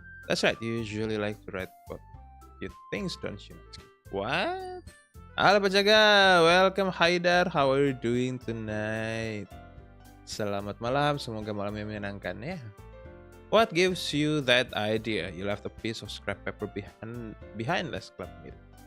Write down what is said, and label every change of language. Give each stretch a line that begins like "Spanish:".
English: That's right, you usually like to write about your things, don't you, Natsuki? What? Halo Pak Jaka, welcome Haidar, how are you doing tonight?
Indonesian: Selamat malam, semoga malamnya menyenangkan ya.
English: What gives you that idea? You left a piece of scrap paper behind last club meeting.